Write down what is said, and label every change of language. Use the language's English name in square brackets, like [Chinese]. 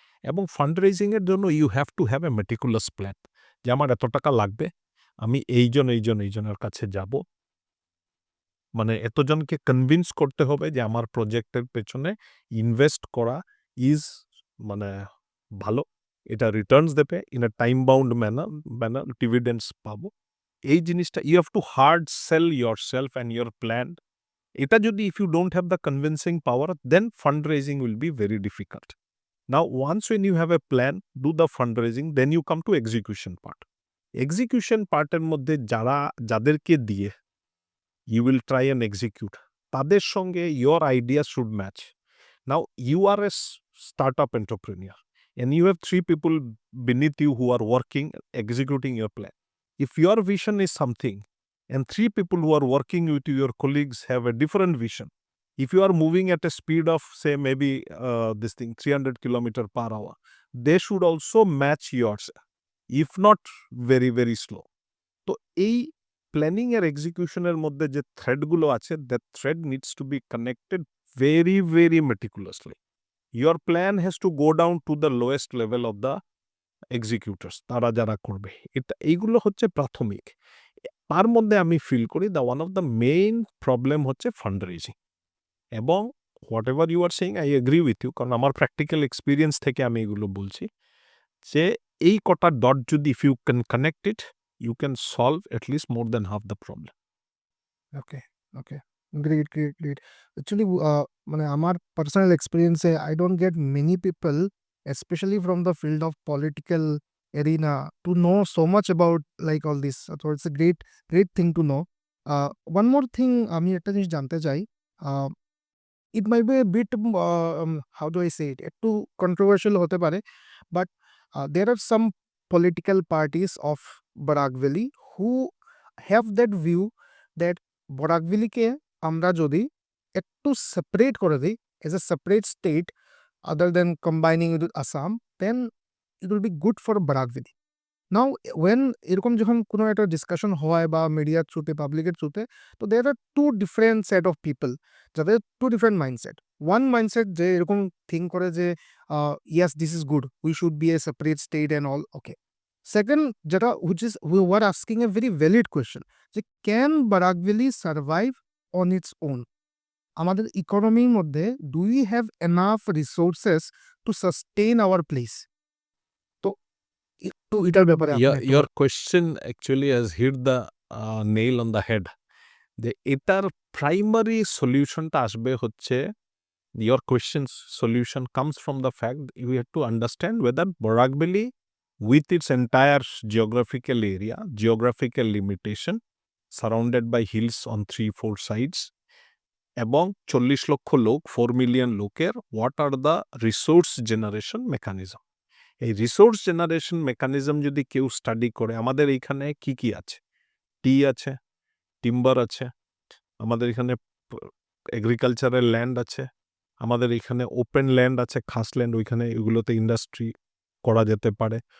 [Bangla] এবং ফান্ড রেজিংয়ের জন্য [English] you have to have a meticulous plan, [Bangla] যে আমার এত টাকা লাগবে, আমি এইজনের কাছে যাব, মানে এতজনকে কনভিন্স করতে হবে যে আমার প্রজেক্টের পেছনে ইনভেস্ট করা ইজ মানে ভালো, এটা রিটার্নস দেবে [English] in a time bound manner [Bangla] ডিভিডেন্ডস পাবো। এই জিনিসটা [English] You have to hard sell your self and your plan. [Bangla] এটা যদি [English] If you don't have the convincing power, then fund raising will be very difficult. Now once when you have a plan, do the fundraising, then you come to execution part. [Bangla] Execution পার্টের মধ্যে যাদেরকে দিয়ে [English] you will try and execute, [Bangla] তাদের সঙ্গে [English] your ideas should match. Now you are a startup entrepreneur and you have 3 people beneath you who are working, executing your plan. If your vision is something and 3 people who are working with you, your colleagues, have a different vision, if you are moving at a speed of say maybe 300 kilometer per hour, they should also match yours, if not very very slow. [Bangla] তো এই planning এর এক্সিকিউশনের মধ্যে যে থ্রেডগুলো আছে, [English] That thread needs to be connected very very meticulously. Your plan has to go down to the lowest level of the executors, [Bangla] তারা যারা করবে। এইগুলো হচ্ছে প্রাথমিক। তার মধ্যে আমি ফিল করি [English] the one of the main problem [Bangla] হচ্ছে ফান্ড রেজিং। [English] এবং whatever you are saying, I agree with you, [Bangla] কারণ আমার প্র্যাকটিক্যাল এক্সপিরিয়েন্স থেকে আমি এগুলো বলছি যে এই কটা ডট যদি [English] If you can connect it, you can solve at least more than half the problem. Okay, okay. Great. Actually, [Bangla] মানে আমার [English] personal experience, I don't get many people, especially from the field of political arena, to know so much about like all this. So it's a great thing to know. One more thing, [Bangla] আমি একটা জিনিস জানতে চাই। [English] It might be a bit, how do I say it? [Bangla] একটু [English] controversial [Bangla] হতে পারে, [English] but there are some political parties of Barak Valley who have that view that Barak Valley [Bangla] কে আমরা যদি একটু separate করে দিই [English] as a separate state other than combining it with Assam, then it will be good for Barak Valley. Now, when [Bangla] এরকম যখন কোনো একটা discussion হয় বা মিডিয়ার থ্রুতে, পাবলিকের থ্রুতে, তো [English] there are two different set of people, [Bangla] যাদের [English] two different mindset. One mindset [Bangla] যে এরকম থিঙ্ক করে যে [English] yes, this is good, we should be a separate state and all, okay. Second, যেটা which is we were asking a very valid question, যে can Barak Valley survive on its own? [Bangla] আমাদের ইকোনমির মধ্যে [English] do we have enough resources to sustain our place? [Bangla] তো একটু এটার ব্যাপারে আপনি একটু [English] Your question actually has hit the nail on the head. [Bangla] যে এটার প্রাইমারি সলিউশনটা আসবে হচ্ছে, [English] your question's solution comes from the fact you have to understand whether Barak Valley, with its entire geographical area, geographical limitation, surrounded by hills on 3-4 sides, [Bangla] এবং 40 লক্ষ লোক, 4 million লোকের, [English] what are the resource generation mechanism? [Bangla] এই resource generation mechanism যদি কেউ study করে, আমাদের এইখানে কি কি আছে? টি আছে, টিম্বার আছে, আমাদের এখানে এগ্রিকালচারের ল্যান্ড আছে, আমাদের এখানে ওপেন ল্যান্ড আছে, খাস ল্যান্ড, ওইখানে এগুলোতে ইন্ডাস্ট্রি করা যেতে পারে।